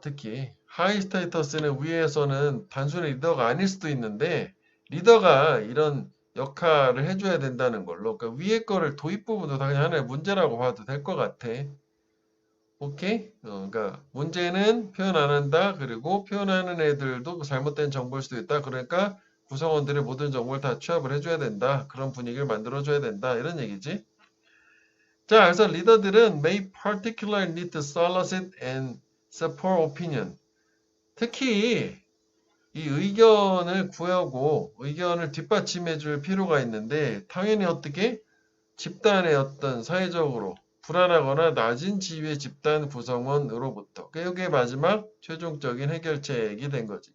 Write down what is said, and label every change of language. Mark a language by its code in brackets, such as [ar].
[ko] 특히 하이 스테이터스는 위에서는 단순히 리더가 아닐 수도 있는데 리더가 이런 역할을 해줘야 된다는 걸로 그러니까 위에 거를 도입 부분도 다 그냥 하나의 문제라고 봐도 될 것 같아. 오케이? 그러니까 문제는 표현 안 한다. 그리고 표현하는 애들도 잘못된 정보일 수도 있다. 그러니까 구성원들의 모든 정보를 다 취합을 해줘야 된다. 그런 분위기를 만들어줘야 된다. 이런 얘기지. [en] 자, [ko] 그래서 리더들은 [en] may particularly need to solicit and support opinion. [ko] 특히 이 의견을 구하고 의견을 뒷받침해 줄 필요가 있는데 당연히 어떻게 집단의 어떤 사회적으로 불안하거나 낮은 지위의 집단 구성원으로부터 이게 마지막 최종적인 해결책이 된 거지.